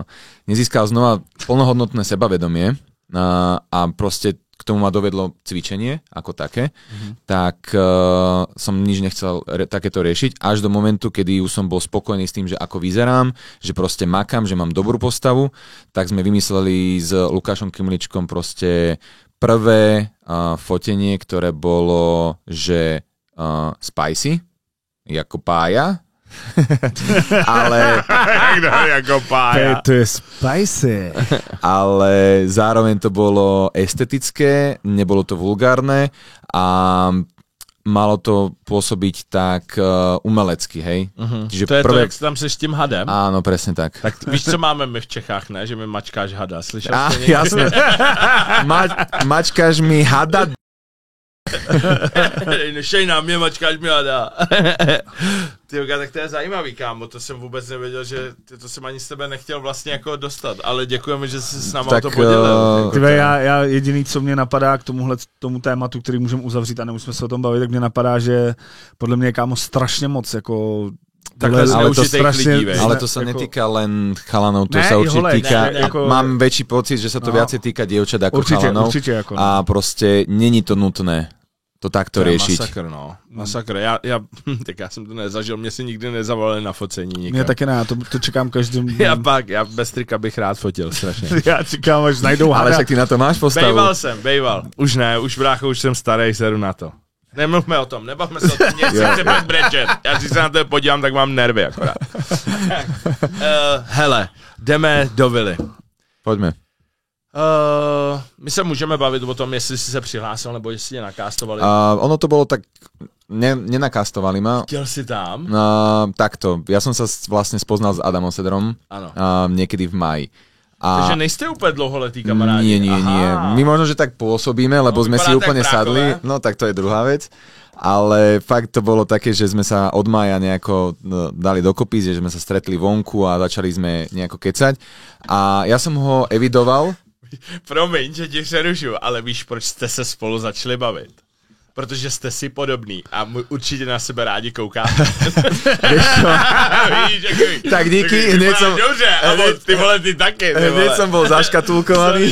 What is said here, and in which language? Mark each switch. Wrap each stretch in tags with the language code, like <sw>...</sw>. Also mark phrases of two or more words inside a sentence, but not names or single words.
<sk>Nezískal znova plnohodnotné sebavedomie a proste k tomu ma dovedlo cvičenie ako také, tak som nič nechcel takéto riešiť, až do momentu, kedy už som bol spokojný s tým, že ako vyzerám, že proste makám, že mám dobrú postavu, tak sme vymysleli s Lukášom Kymličkom proste prvé fotenie, ktoré bolo, že spicy,</sk> <cs>jako pája, ale... jako pája. To je spicy.</cs> <sk>Ale zároveň to bolo estetické, nebolo to vulgárne a malo to pôsobiť tak umelecky, hej. Čiže to je prvé... to,</sk> <cs>jak tam seš s tím hadem?</cs> <sk>Áno, presne tak.</sk> <cs>Tak víš, co máme my v Čechách, ne? Že mi mačkáš hada. Slyšel jste někdy? Jasné. Mačkáš mi hada. Nešej na mě, mačkáš mi hada. Tyjoga, tak to je zajímavý, kámo, to jsem vůbec nevěděl, že to jsem ani z tebe nechtěl vlastně jako dostat, ale děkujeme, že jsi s náma o to podělil. Já jediný, co mě napadá k tomu tématu, který můžeme uzavřít a nemusíme se o tom bavit, tak mě napadá, že podle mě je, kámo, strašně moc jako... Takhle zneužitých lidí, veď.</cs> <sk>Ale to sa netýka len chalanov, to sa určite týka, mám väčší pocit, že sa to viacej týka dievčat ako chalanov a proste není to nutné to takto riešiť.</sk> <cs>Masakr. Tak já jsem to nezažil, mě si nikdy nezavolali na focení nikam. Mě taky ne, to čekám každým. Já bez trika bych rád fotil strašně. Já čekám, až najdou hada. Ale však ty na to máš postavu. Bejval. Už ne, už brácho, už jsem starý, seru na to. Nemluvme o tom, nebavme se o tom, nechci brečet. Já si se na to podívám, tak mám nervy akorát. Hele, jdeme do vily.</cs> <sk>Poďme.</sk> <cs>My se můžeme bavit o tom, jestli jsi se přihlásil, nebo jestli tě nakástovali.</cs> <sk>Ono to bolo tak, nenakástovali ma.</sk> <cs>Chtěl si tam?</cs> <sk>Takto, ja som sa vlastne spoznal s Adamom Sedrom niekedy v máji.</sk> <cs>Takže nejste úplně dlouholetý kamarádi.</cs> <sk>Nie. My možno, že tak pôsobíme, lebo sme si úplne sadli.</sk> <cs>No tak to je druhá vec.</cs> <sk>Ale fakt to bolo také, že sme sa od mája nejako dali dokopy, že sme sa stretli vonku a začali sme nejako kecať. A ja som ho evidoval.</sk> <cs>Promiň, že tě přerušu, ale víš, proč jste se spolu začali bavit? Protože jste si podobný a určitě na sebe rádi koukáte. Víš, tak díky,</cs> <sk>hneď som...</sk> <cs>Dobře, ty vole, ty taky.</cs> <sk>Hneď som bol zaškatulkovaný.</sk>